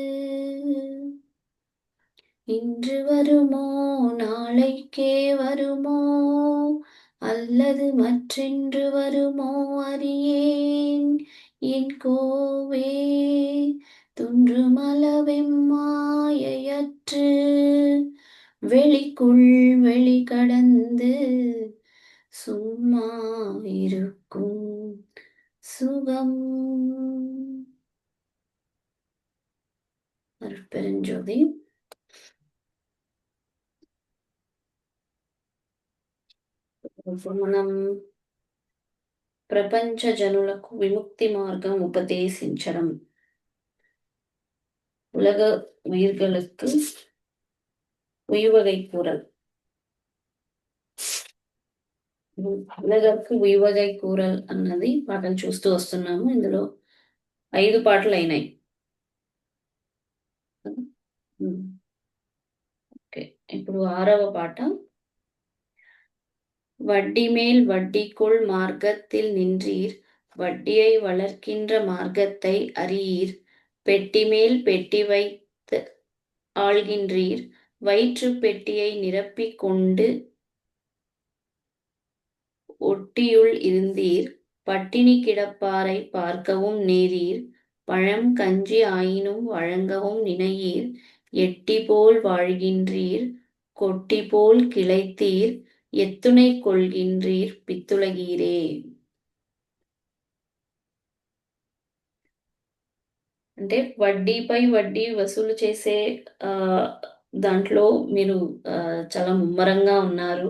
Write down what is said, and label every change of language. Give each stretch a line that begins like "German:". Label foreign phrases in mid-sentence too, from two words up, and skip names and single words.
Tamil: இன்று வருமோ நாளைக்கே வருமோ அல்லது மற்றென்று வருமோ அறியேன் என் கோவே துன்றுமளவெம்மாயையற்று வெளிக்குள் வெளி கடந்து சும்மா இருக்கும் சுகம். அருட்பெருஞ்சோதி.
Telugu: మనం ప్రపంచ జనులకు విముక్తి మార్గం ఉపదేశించడం,
Tamil: உலக உயிர்களுக்கு உய்வகை கூறல். உலகுக்கு உய்வகை கூறல்
Telugu: అన్నది పాటలు చూస్తూ వస్తున్నాము. ఇందులో 5 పాటలు అయినాయి. ఓకే, ఇప్పుడు 6వ పాట.
Tamil: வட்டி மேல் வட்டிக்குள் மார்க்கத்தில் நின்றீர், வட்டியை வளர்க்கின்ற மார்க்கத்தை அறியீர், பெட்டி மேல் பெட்டி வைத்து ஆள்கின்றீர், வயிற்று பெட்டியை நிரப்பிக் கொண்டு ஒட்டியுள் இருந்தீர், பட்டினி கிடப்பாரை பார்க்கவும் நேரீர், பழம் கஞ்சி ஆயினும் வழங்கவும் நினையீர், எட்டி போல் வாழ்கின்றீர், கொட்டி போல் கிளைத்தீர், எத்துணை கொள்கின்றீர் பித்துலகீரே.
Telugu: అంటే వడ్డీపై వడ్డీ వసూలు చేసే దాంట్లో మీరు చాలా ముమ్మరంగా ఉన్నారు.